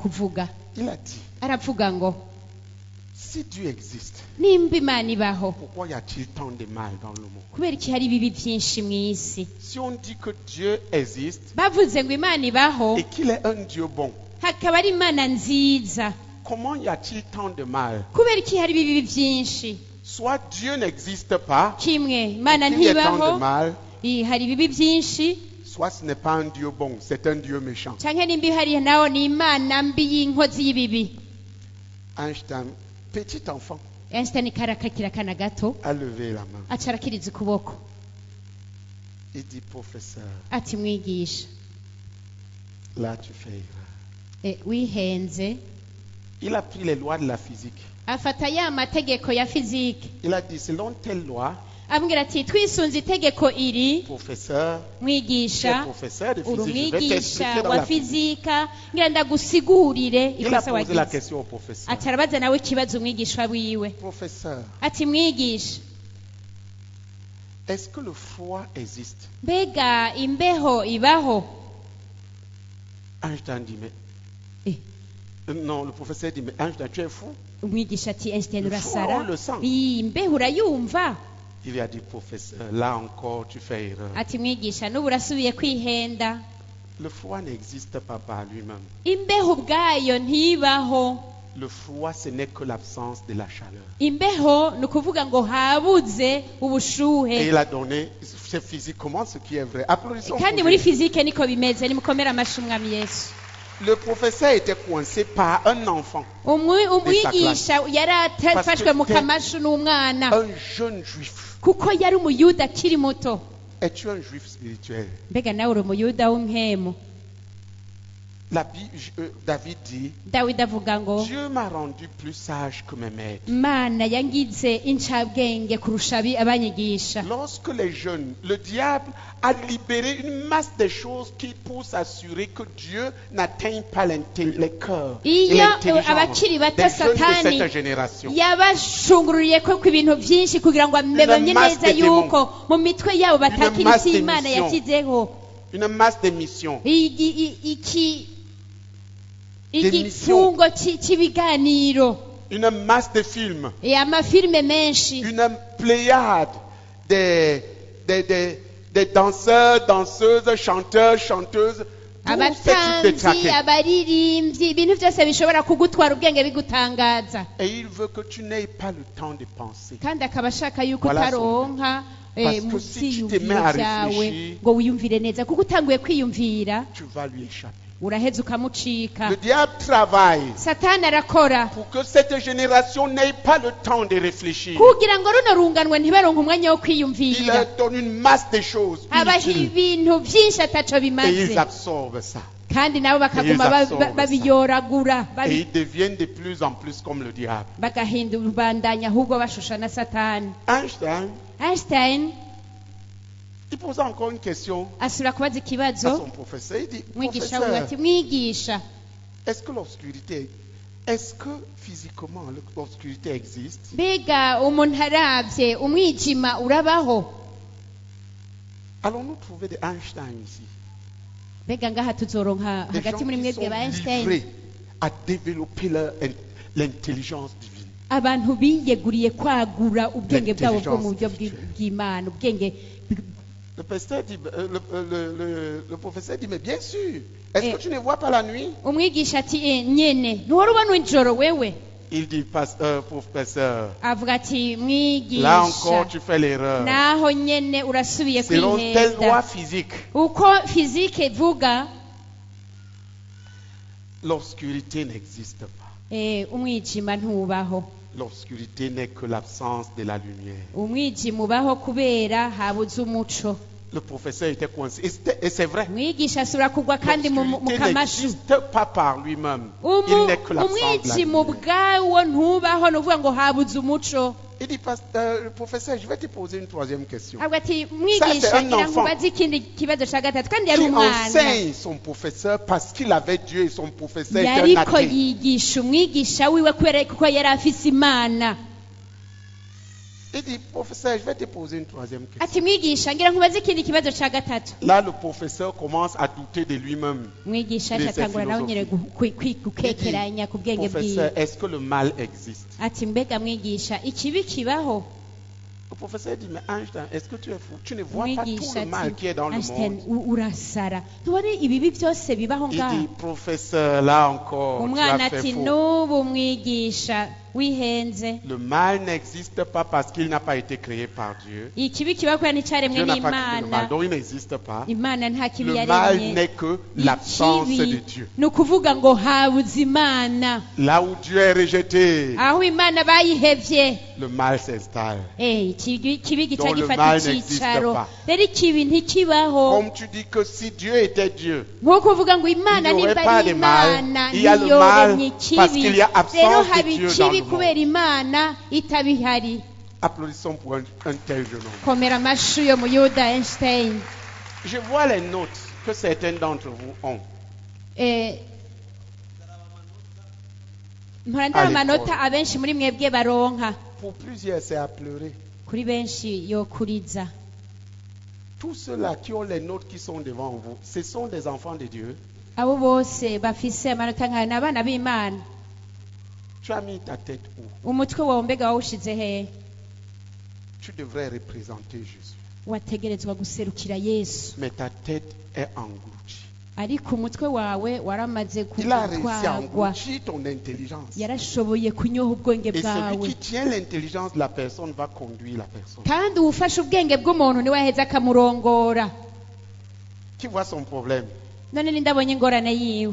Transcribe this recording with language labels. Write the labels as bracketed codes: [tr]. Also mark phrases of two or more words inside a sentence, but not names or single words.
[rn] Aratangura kuvuga, [fr] Il a dit, [rn] aravuga ngo [fr] Si Dieu existe, [rn] nimba imana ibaho [fr] pourquoi y a-t-il tant de mal dans le monde? [rn] kubera iki hari ibibi byinshi mu isi? [fr] Si on dit que Dieu existe [rn] bavuze ngo imana ibaho [fr] et qu'il est un Dieu bon, [rn] hakaba ari imana nziza, [fr] comment y a-t-il tant de mal? [rn] kubera iki hari ibibi byinshi? [fr] Soit Dieu n'existe pas, [rn] kimwe imana [fr] il y a tant de [rn] ntibaho, mal, hari ibibi byinshi, [fr] soit ce n'est pas un Dieu bon, c'est un Dieu méchant. [rn] canke nimba ihari naho ni imana mbi y'inkozi y'ibibi. [fr] Einstein, petit enfant, [rn] Einstein karakakira akana gato [fr] a levé la main. [rn] aca arakiriza ukuboko [fr] Il dit, professeur, [rn] ati mwigisha, [fr] là tu fais erreur. [rn] wihenze. [fr] Il a pris les lois de la physique. [rn] Afata ya mategeko ya fizike [fr] Il a dit, selon telle loi, [rn] ambwira ati twisunze itegeko iri, [fr] professeur, tu es [rn] mwigisha [fr] professeur de [rn] uri [fr] physique, je vais [rn] umwigisha [fr] t'expliquer dans [rn] wa [fr] la physique. [rn] fizika ngira ndagusigurire [fr] Il a [rn] ikosa [fr] posé la [rn] wagize. [fr] question au professeur. [rn] Ati arabaza nawe ikibazo umwigisha wiwe Professeur, ati mwigisha, [fr] est-ce que le froid existe? [rn] mbega imbeho ibaho? [fr] Einstein dit, mais... Eh. Non, le professeur dit, mais Einstein, tu es fou? [rn] Umwigisha ati Einstein Le urasara, [fr] froid, on le sent. [rn] iyi mbeho urayumva? [fr] Il lui a dit, professeur, là encore, tu fais erreur. [rn] Ati mwigisha n'ubu urasubiye kwihenda, [fr] Le froid n'existe pas par lui-même. [rn] imbeho ubwayo ntibaho. [fr] Le froid, ce n'est que l'absence de la chaleur. [rn] Imbeho ni ukuvuga ngo habuze Et ubushuhe. [fr] il a donné, c'est physiquement ce qui est vrai. Applaudissons pour [rn] Kandi muri Jésus. fizike niko bimeze, nimukomere amashyi umwami Yesu. [fr] Le professeur était coincé par un enfant, [rn] Umwigisha yari atafashwe mu [fr] Parce que [rn] kamashu n'umwana [fr] un jeune juif. [rn] kuko yari umuyuda akiri muto. [fr] Es-tu un juif spirituel? [rn] Mbega nawe uri umuyuda w'impemu? [fr] David dit, [rn] Dawidi avuga ngo [fr] Dieu m'a rendu plus sage que mes maîtres. [rn] Mana yangize incabwenge kurusha abanyigisha. [fr] Lorsque les jeunes, le diable a libéré une masse de choses pour s'assurer que Dieu n'atteigne pas les cœurs et [rn] Iyo l'intelligence abakiri bato [fr] des jeunes de [rn] Satani [fr] cette génération. [rn] yabashungururiye ko ibintu byinshi kugira ngo bamenye masse neza de yuko mu mitwe yabo batakira masse isi de Imana mission. yashyizeho. [fr] Une masse de missions. [rn] Igifungo cy'ibiganiro, [fr] Une masse de films. [rn] amafilime menshi, [fr] Une pléiade des danseurs, danseuses, chanteurs, chanteuses. Tout ce type de [rn] abatanzi, traqués. abaririmbyi, ibintu byose bishobora kugutwara ubwenge bigutangaza. [fr] Et il veut que tu n'aies pas le temps de penser. [rn] Kandi akaba ashaka yuko Voilà utaronka Parce mu [fr] que si tu te [rn] byiyumviro [fr] mets à [rn] byawe réfléchir, ngo wiyumvire neza, kuko utanguye kwiyumvira [fr] Tu vas lui échapper. [rn] uraheza ukamucika. [fr] Le diable travaille [rn] Satani arakora [fr] pour que cette génération n'ait pas le temps de réfléchir. [rn] kugira ngo runo runganwe ntibaronke umwanya wo Il kwiyumvira, [fr] leur donne une masse de choses [rn] abaha inutiles ibintu byinshi ataco et bimaze, [fr] ils absorbent ça. [rn] kandi nabo bakaguma [fr] Ils absorbent [rn] babiyoragura [fr] Et ils deviennent de plus en plus comme le diable. [rn] bagahindura ubandanya ahubwo bashusha na Satani. Einstein [fr] Il pose encore une question [rn] asubira kubaza à ikibazo [fr] son professeur. Il dit, [rn] mwigisha we professeur, ati mwigisha, [fr] est-ce que physiquement l'obscurité existe? [rn] mbega umuntu arabye umwijima urabaho? [fr] Allons-nous trouver des Einstein ici? [rn] Mbega ngaha tuzoronka [fr] Des gens [rn] hagati muri qui mwebwe sont ba Einstein [fr] livrés à développer l'intelligence divine. [rn] abantu biyeguriye kwagura ubwenge bwabo bwo mu buryo L'intelligence bw'Imana, ubwenge. [fr] Le professeur dit, mais bien sûr, est-ce Eh. que tu ne vois pas la nuit? [rn] Umwigisha ati nyene ntiwari ubona ijoro wewe? [fr] Il dit, professeur, [rn] Avuga ati [fr] là encore [rn] mwigisha, [fr] tu fais l'erreur. [rn] naho nyene urasubiye [fr] Selon telle loi [rn] kwihenda. physique, Uko fizike ivuga [fr] l'obscurité n'existe pas. [rn] umwijima ntubaho. [fr] L'obscurité n'est que l'absence de la lumière. [rn] Umwijima ubaho kubera habuze umuco. [fr] Le professeur était coincé. Et c'est vrai. [rn] Mwigisha asubira kugwa kandi mu L'obscurité kamashu. [fr] n'existe pas par lui-même. Il n'est que l'absence de la [rn] Umwijima lumière. ubwawo ntubaho, ni ukuvuga ngo habuze umuco. [fr] Il dit, professeur, je vais te poser une troisième question. [rn] Avuga ati c'est mwigisha un ngira ngo enfant. ubaze ikindi kibazo cya gatatu, kandi yari Qui umwana [fr] enseigne son professeur parce qu'il avait Dieu et son professeur était un [rn] yariko athée. yigisha umwigisha wiwe kubera kuko yari afise Imana. [fr] Il dit, professeur, je vais te poser une troisième question. [rn] ati mwigisha ngira nkubaze ikindi kibazo ca gatatu. [fr] Là, le professeur commence à douter de lui-même. [rn] Mwigisha Muri atangura nawe nyine gukekeranya ku bwenge Professeur, bwiwe [fr] est-ce que le mal existe? [rn] ati mbega mwigisha ikibi kibaho. [fr] Le professeur dit, mais Einstein, est-ce que tu es fou? Tu ne vois pas tout [rn] Mwigisha [fr] le mal qui est dans le Einstein monde. [rn] urasara ntubone ibibi byose bibaho Il ngaha. [fr] dit, professeur, là encore, tu [rn] Umwana as ati [fr] fait faux. [rn] n'ubu mwigisha wihenze. [fr] Le mal n'existe pas parce qu'il n'a pas été créé par Dieu. [rn] Ikibi kiba kubera nticaremwe [fr] Dieu n'a pas créé le mal, [rn] n'Imana. [fr] donc il n'existe pas. [rn] Imana nta kibi [fr] Le mal [rn] yaremye. [fr] n'est que l'absence de [rn] Ikibi Dieu. ni ukuvuga ngo habuze Imana. [fr] Là où Dieu est rejeté, [rn] aho Imana bayihevye [fr] le mal s'installe. [rn] ikibi gica [fr] Donc le [rn] gifata mal icicaro. [fr] n'existe pas. [rn] Rero ikibi ntikibaho. [fr] Comme tu dis que si Dieu était Dieu, [rn] nko kuvuga ngo Imana [fr] Il n'y aurait [rn] nimba pas ari [fr] de mal. [rn] Imana [fr] Il y a le mal [rn] ntiyoremye parce ikibi. [fr] qu'il y a absence [rn] Rero de haba [fr] Dieu dans [rn] ikibi le kubera monde. Imana itabihari. [fr] Applaudissons pour un tel jeune homme. [rn] Komera amashyi yo Muyuda Einstein. [fr] Je vois les notes que certains d'entre vous ont. [rn] Mpora ndaba [fr] À l'école. [rn] amanota abenshi muri mwebwe baronka. [fr] Pour plusieurs, c'est à pleurer. [rn] Kuri benshi yo kuriza. [fr] Tous ceux-là qui ont les notes qui sont devant vous, ce sont des enfants de Dieu. [rn] Abo bose bafise amanota nk'ayo ni abana b'Imana. [fr] Tu as mis ta tête où? [rn] Umutwe wawe mbega wawushize hehe? [fr] Tu devrais représenter Jésus. [rn] Wategerezwa guserukira Yesu. [fr] Mais ta tête est engloutie. [rn] Ariko umutwe wawe waramaze [fr] Il a réussi à [rn] gutwarwa. [fr] engloutir ton intelligence. [rn] Yarashoboye kunyoha ubwenge [fr] Et celui [rn] bwawe. [fr] qui tient l'intelligence de la personne va conduire la personne. [rn] Kandi uwufashe ubwenge bw'umuntu niwe aheza akamurongora. [fr] Qui voit son problème? [rn] None nindabonye ingorane yiwe.